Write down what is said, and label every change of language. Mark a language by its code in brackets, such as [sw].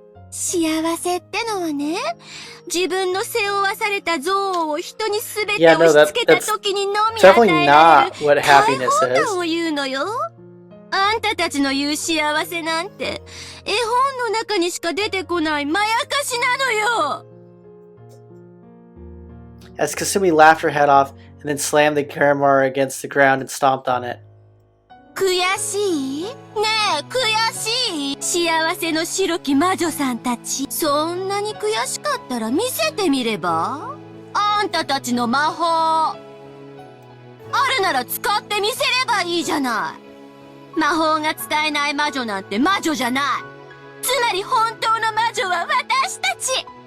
[ja] 幸せってのはね、自分の背負わされた憎悪を人にすべて押し付けた時にのみ与えられる解放感を言うのよ。あんたたちの言う幸せなんて、絵本の中にしか出てこないまやかしなのよ。 [en] As Kasumi laughed her head off and then slammed the grimoire against the ground and stomped on it. [ja] 悔しい？ねえ、悔しい？幸せの白き魔女さんたち。そんなに悔しかったら見せてみれば？あんたたちの魔法。あるなら使ってみせればいいじゃない。魔法が使えない魔女なんて魔女じゃない。つまり本当の魔女は私たち。